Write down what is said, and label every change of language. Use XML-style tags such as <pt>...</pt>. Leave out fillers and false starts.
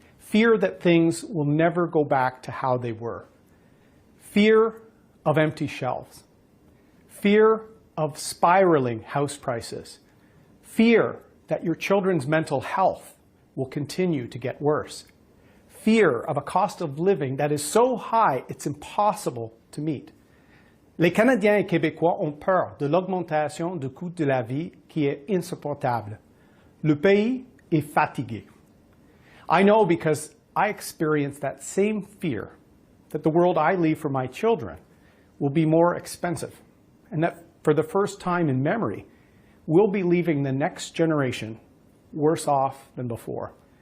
<en>Fear that things will never go back to how they were. Fear of empty shelves. Fear of spiraling house prices. Fear that your children's mental health will continue to get worse. Fear of a cost of living that is so high it's impossible to meet.</en> <fr>Les Canadiens et Québécois ont peur de l'augmentation du coût de la vie qui est insupportable. Le pays est fatigué.</fr> <en>I know because I experience that same fear that the world I leave for my children will be more expensive, and that for the first time in memory, we'll be leaving the next generation worse off than before.</en>